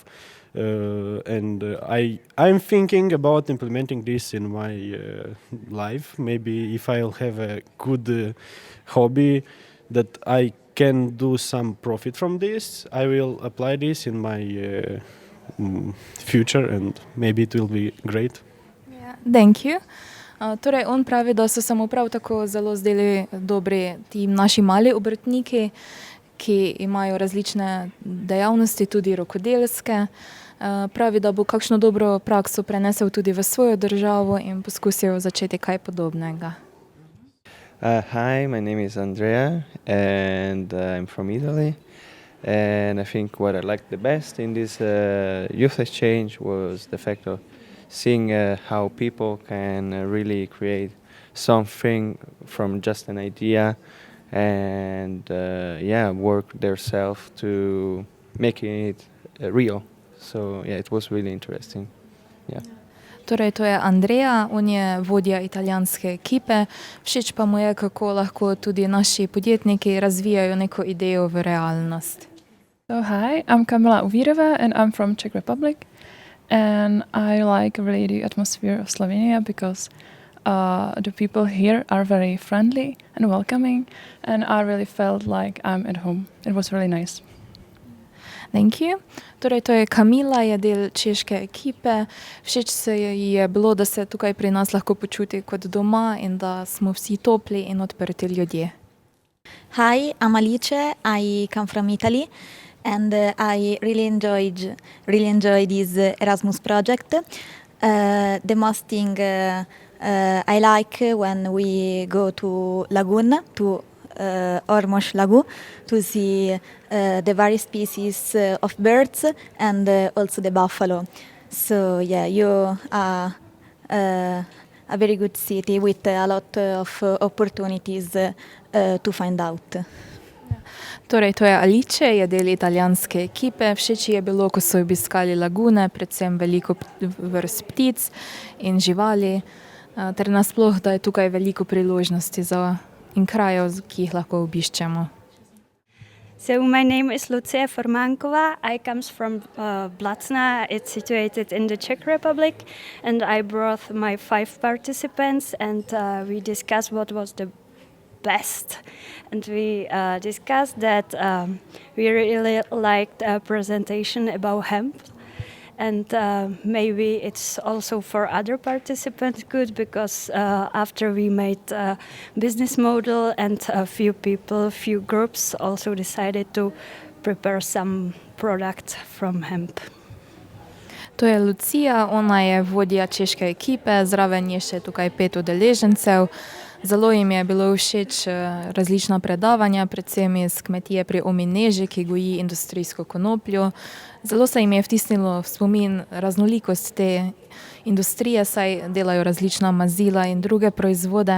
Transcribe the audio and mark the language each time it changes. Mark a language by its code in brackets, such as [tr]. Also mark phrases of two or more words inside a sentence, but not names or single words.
[en] And I'm thinking about implementing this in my life. Maybe if I'll have a good hobby that I can do some profit from this, I will apply this in my future and maybe it will be great. Yeah, thank you. [sl] Torej, on pravi, da so se mu prav tako zelo zdeli dobri ti naši mali obrtniki, ki imajo različne dejavnosti, tudi rokodelske. Pravi, da bo kakšno dobro prakso prenesel tudi v svojo državo in poskusil začeti kaj podobnega. [en] Hi, my name is Andrea and I'm from Italy. And I think what I liked the best in this youth exchange was the fact of seeing how people can really create something from just an idea and work themselves to making it real. So yeah, it was really interesting. Yeah. [sl] Torej, to je Andrea, on je vodja italijanske ekipe. Všeč pa mu je, kako lahko tudi naši podjetniki razvijajo neko idejo v realnost. [en] So hi, I'm Kamila Uvirova and I'm from Czech Republic. And I like really the atmosphere of Slovenia because the people here are very friendly and welcoming, and I really felt like I'm at home. It was really nice. Thank you. [sl] Torej, to je Kamila, je del češke ekipe. Všeč se ji je bilo, da se tukaj pri nas lahko počuti kot doma in da smo vsi topli in odprti ljudje. [en] Hi, I'm Alice. I come from Italy, and I really enjoy this Erasmus project. The most thing I like when we go to Lagoon, to Ormos Lagoon, to see the various species of birds and also the buffalo. So yeah, you are a very good city with a lot of opportunities to find out. [sl] Torej, to je Alice, je del italijanske ekipe. Všeč ji je bilo, ko so obiskali lagune, predvsem veliko vrst ptic in živali, ter nasploh, da je tukaj veliko priložnosti in krajev, ki jih lahko obiščemo. [en] So my name is Lucia Formankova. I come from Blatna. It's situated in the Czech Republic, and I brought my 5 participants, and we discussed what was the best. And we discussed that we really liked a presentation about hemp, and maybe it's also for other participants good because after we made a business model and a few groups also decided to prepare some product from hemp. [sl] To je Lucija, ona je vodja češke ekipe, zraven je še tukaj 5 udeležencev. Zelo jim je bilo všeč različna predavanja, predvsem iz kmetije pri Omineži, ki goji industrijsko konopljo. Zelo se jim je vtisnilo v spomin raznolikost te industrije, saj delajo različna mazila in druge proizvode.